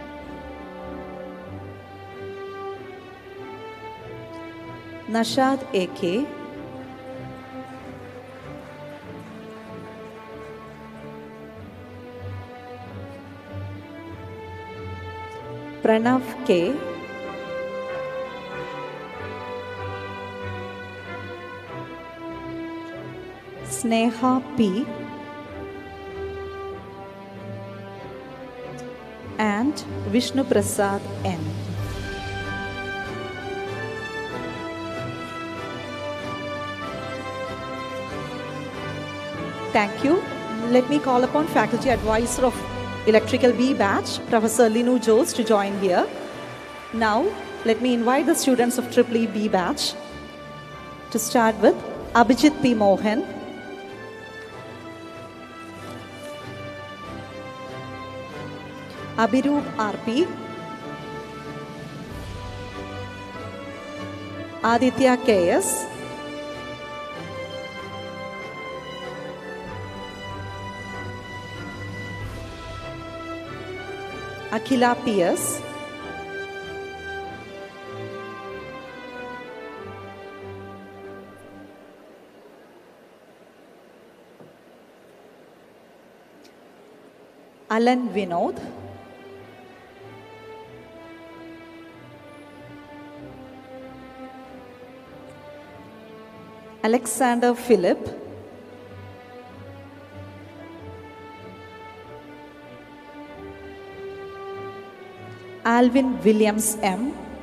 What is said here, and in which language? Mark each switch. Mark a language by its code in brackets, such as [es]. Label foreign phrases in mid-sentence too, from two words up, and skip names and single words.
[en] Nashad A.K., Pranav K, Sneha P, and Vishnu Prasad N. Thank you. Let me call upon Faculty Advisor of Electrical B Batch, Professor Linu Jose, to join here. Now, let me invite the students of Triple B Batch to start with Abhijit P. Mohan, Abhiroop R.P., Aditya K.S., Akhila P.S., Alan Vinod, Alexander Philip, Alvin Williams M,